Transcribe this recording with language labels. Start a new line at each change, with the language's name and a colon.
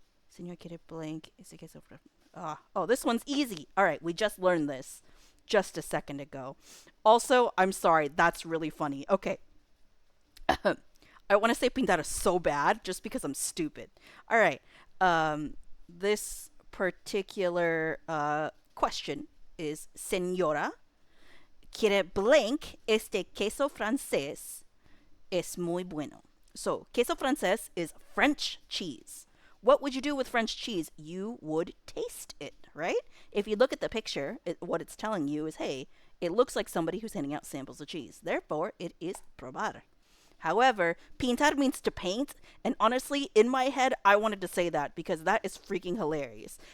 Spanish: Señor quiere
English: blank.
Spanish: Ese queso
English: oh, this one's easy. All right, we just learned this just a second ago. Also, I'm sorry, that's really funny. Okay. I want to say pintar so bad just because I'm stupid. All right. This particular question is
Spanish: Señora quiere
English: blank
Spanish: este queso francés es muy bueno.
English: So, queso francés is French cheese. What would you do with French cheese? You would taste it, right? If you look at the picture, what it's telling you is, hey, it looks like somebody who's handing out samples of cheese. Therefore, it is probar. However, pintar means to paint, and honestly, in my head, I wanted to say that because that is freaking hilarious.